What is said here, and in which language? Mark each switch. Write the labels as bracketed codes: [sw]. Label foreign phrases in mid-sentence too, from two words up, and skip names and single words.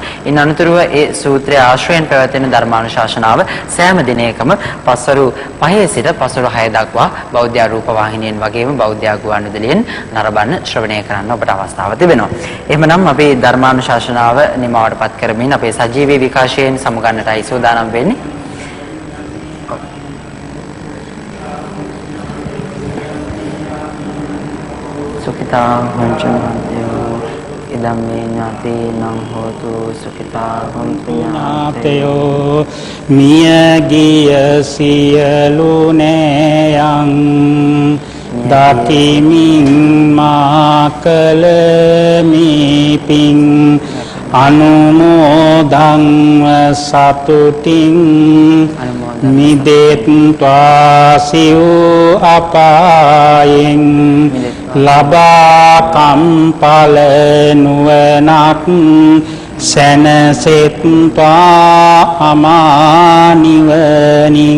[si] ඉන් අනතුරුව ඒ සූත්‍රය ආශ්‍රයෙන් පැවැත්වෙන ධර්මානුශාසනාව සෑම දිනයකම පස්වරු 5 සිට පස්වරු 6 දක්වා බෞද්ධ රූපවාහිනියෙන් වගේම බෞද්ධ ගුවන්විදුලියෙන් නරඹන්න ශ්‍රවණය කරන්න ඔබට අවස්ථාව තිබෙනවා. එහෙමනම් අපි ධර්මානුශාසනාව නිමවටපත් කරමින් අපේ සජීවී විකාශයෙන් සමුගන්නටයි සූදානම් වෙන්නේ. [pi] සුඛිතා හොංචනන්තයෝ ඉදම්මේ ඥාතේනං හෝතු සුඛිතා හොංචනන්තයෝ [si] මියගිය සියලු නෑයන් දකිමින් මාකල මීපින් අනුමෝදන්ව සතුටින් මිදෙත්වා සිව් අපායෙන් ලබා කම්පල නුවණක් සැනසෙත්වා අමා නිවනින්.